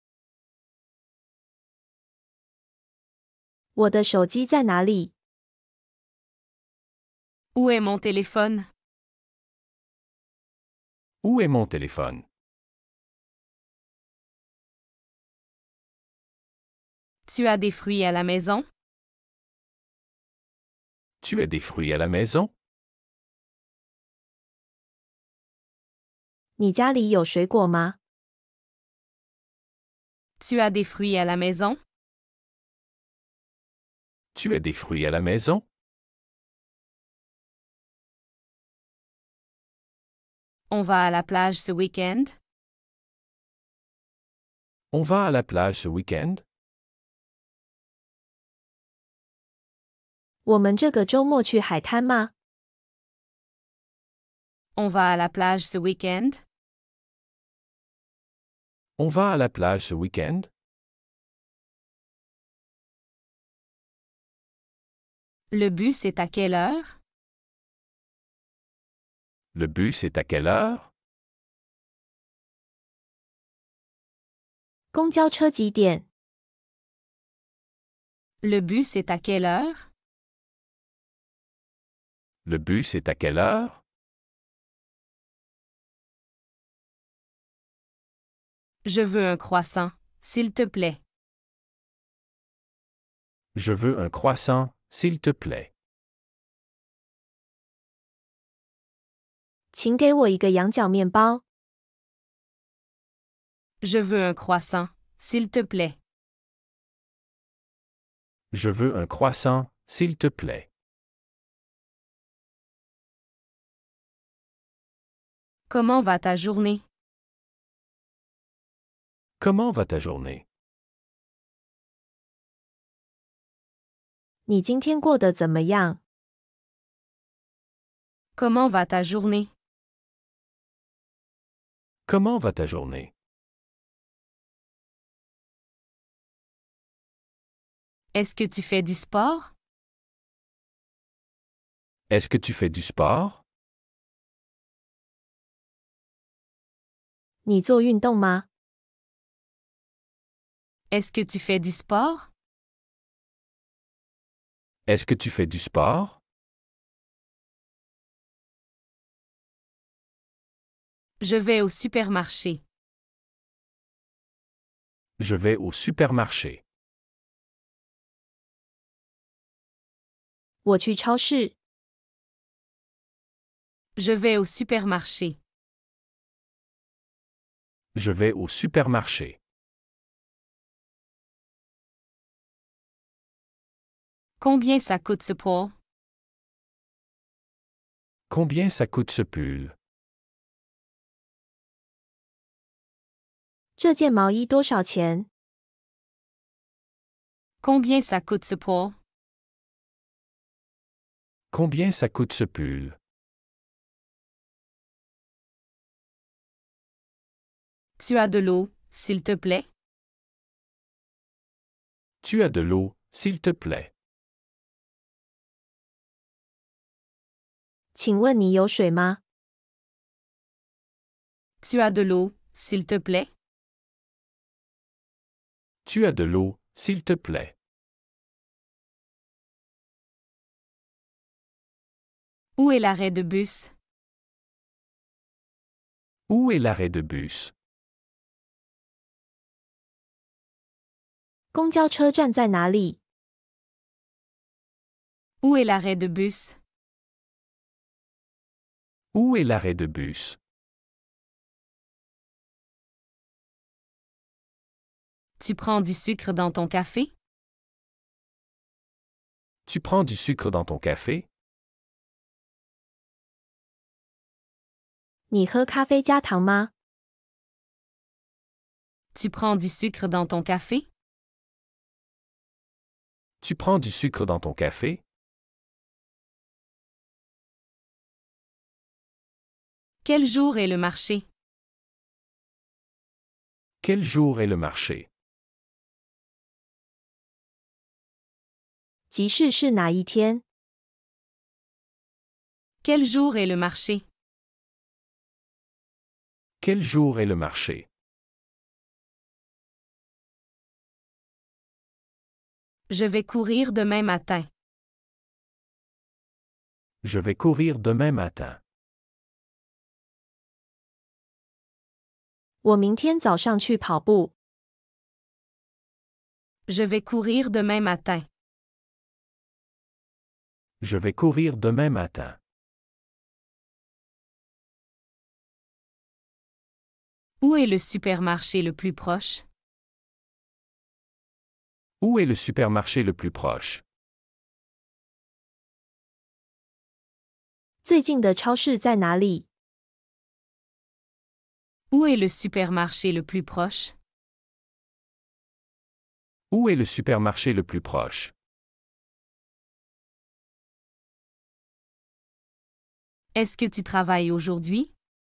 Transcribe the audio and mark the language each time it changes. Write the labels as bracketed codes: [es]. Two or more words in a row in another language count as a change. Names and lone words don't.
[zh] 我的手机在哪里？ [fr] Où est mon téléphone? Où est mon téléphone? Tu as des fruits à la maison? Tu as des fruits à la maison? [zh] 你家里有水果吗？ [fr] Tu as des fruits à la maison? Tu as des fruits à la maison? On va à la plage ce week-end? On va à la plage ce week-end? [zh] 我们这个周末去海滩吗？ [fr] On va à la plage ce week-end? On va à la plage ce week-end? Le bus est à quelle heure? Le bus est à quelle heure? [zh] 公交车几点？ [fr] Le bus est à quelle heure? Le bus est à quelle heure? Je veux un croissant, s'il te plaît. Je veux un croissant, s'il te plaît. [zh] 请给我一个羊角面包。 [fr] Je veux un croissant, s'il te plaît. Je veux un croissant, s'il te plaît. Comment va ta journée? Comment va ta journée? [zh] 你今天过得怎么样？ [fr] Comment va ta journée? Comment va ta journée? Est-ce que tu fais du sport? Est-ce que tu fais du sport? [zh] 你做运动吗？ [fr] Est-ce que tu fais du sport? Est-ce que tu fais du sport? Je vais au supermarché. Je vais au supermarché. [zh] 我去超市。 [fr] Je vais au supermarché. Je vais au supermarché. Combien ça coûte ce pot? Combien ça coûte ce pull? [zh] 这件毛衣多少钱？ [fr] Combien ça coûte ce pot? Combien ça coûte ce pull? Tu as de l'eau, s'il te plaît? Tu as de l'eau, s'il te plaît. [zh] 请问你有水吗？ [fr] Tu as de l'eau, s'il te plaît? Tu as de l'eau, s'il te plaît. Où est l'arrêt de bus? Où est l'arrêt de bus? [zh] 公交车站在哪里？ [fr] Où est l'arrêt de bus? Où est l'arrêt de bus? Tu prends du sucre dans ton café? Tu prends du sucre dans ton café? [zh] 你喝咖啡加糖吗？ [fr] Tu prends du sucre dans ton café? Tu prends du sucre dans ton café? Quel jour est le marché? Quel jour est le marché? [zh] 集市是哪一天？ [fr] Quel jour est le marché? Quel jour est le marché? Je vais courir demain matin. Je vais courir demain matin. [zh] 我明天早上去跑步。 [fr] Je vais courir demain matin. Je vais courir demain matin. Où est le supermarché le plus proche? Où est le supermarché le plus proche? [zh] 最近的超市在哪里？ [fr] Où est le supermarché le plus proche? Où est le supermarché le plus proche? Est-ce que tu travailles aujourd'hui?